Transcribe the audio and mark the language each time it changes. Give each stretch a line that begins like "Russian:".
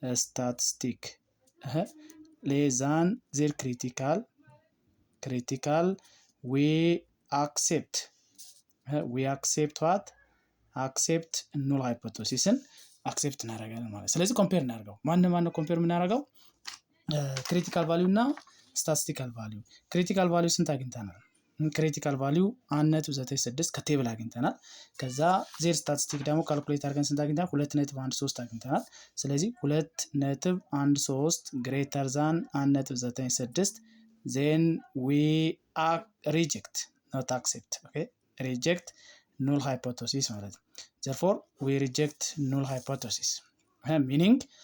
English: statistic less than z critical we accept what accept null hypothesis
Amharic: አክሴፕት እናደርጋለን ማለት። ስለዚህ ኮምፔር እናደርገው ማን ኮምፔር የምናደርገው ክሪቲካል ቫልዩ እና ስታቲስቲካል ቫልዩ። ክሪቲካል ቫልዩ ስንት አግኝተናል? ክሪቲካል ቫልዩ 1.96 ከቴብል አግኝተናል። ከዛ ዜር ስታቲስቲክ ደግሞ ካልኩሌት አድርገን ስንት አግኝተናል? 2.13 አግኝተናል። ስለዚህ
English: 2.13 ግሬተር ዛን 1.96 then we reject not accept okay reject null hypothesis ማለት ነው። therefore we reject null hypothesis meaning